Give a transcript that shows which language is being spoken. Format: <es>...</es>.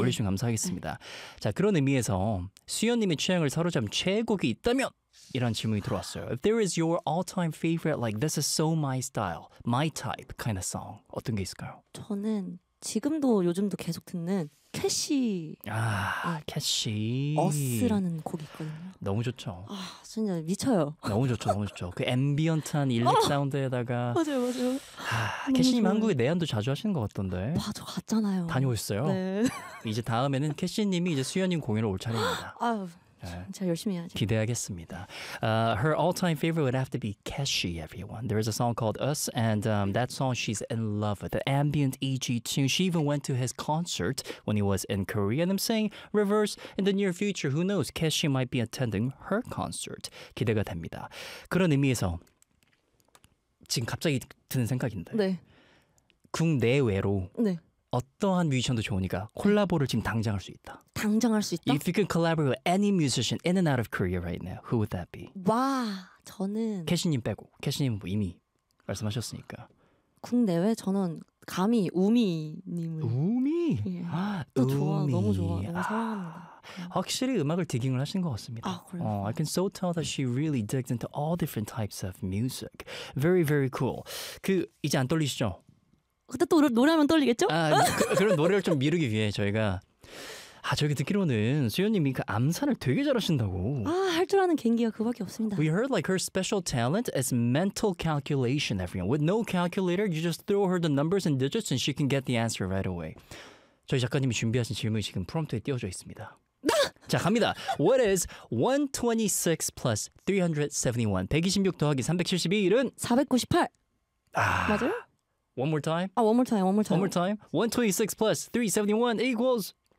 <ko>올려주시면 감사하겠습니다. 자, 그런 의미에서 수연님의 취향을 사로잡은 최애곡이 있다면? 이런 질문이 들어왔어요.</ko> <en>If there is your all-time favorite, like this is so my style, my type kind of song,</en> <ko>어떤 게 있을까요? 저는 지금도 요즘도 계속 듣는 캐시 아, 캐시 어스라는 곡이 있거든요. 너무 좋죠. 아, 진짜 미쳐요. 너무 좋죠. 그 앰비언트한 일렉 사운드에다가 맞아요. 아, 캐시님 한국에 내한도 자주 하시는 것 같던데. 맞아, 갔잖아요. 다녀오셨어요? 네. 이제 다음에는 캐시님이 이제 수연님 공연을 올 차례입니다. 아, 진짜 열심히 해야죠. 기대하겠습니다.</ko> <en>Her all-time favorite would have to be Keshi, everyone. There is a song called Us, and that song she's in love with. The ambient EG tune. She even went to his concert when he was in Korea. And I'm saying, reverse, in the near future, who knows, Keshi might be attending her concert.</en> <ko>기대가 됩니다. 그런 의미에서 지금 갑자기 드는 생각인데 네. 국내외로 네. 어떠한 뮤지션도 좋으니까 콜라보를 지금 당장 할 수 있다. 당장 할 수 있다?</ko> <en>If you can collaborate with any musician in and out of Korea right now, who would that be?</en> <ko>와, 저는 캐시님 빼고, 캐시님은 뭐 이미 말씀하셨으니까 국내외 저는 감히 우미님을 우미? 예. 우미. 좋아, 너무 좋아, 너무 사랑합니다. 확실히 음악을 디깅을 하신 것 같습니다. 아, 그래요?</ko> <en>I can so tell that she really digs into all different types of music. Very, very cool.</en> <ko>그, 이제 안 떨리시죠? 그때 또 노래하면 떨리겠죠? 아, 그런 노래를 좀 미루기 위해 저희가 아, 저희 듣기로는 수연님이 그 암산을 되게 잘하신다고 아, 할 줄 아는 개인기가 그밖에 없습니다.</ko> <en>We heard like her special talent is mental calculation, everyone. With no calculator, you just throw her the numbers and digits and she can get the answer right away.</en> <ko>저희 작가님이 준비하신 질문이 지금 프롬프트에 띄워져 있습니다. 자, 갑니다.</ko> <en>What is 126 plus 371?</en> <ko>126 더하기 371은? 498. 아. 맞아요?</ko> <en>One more time. 아, one more time. 126 plus 371 equals.</en>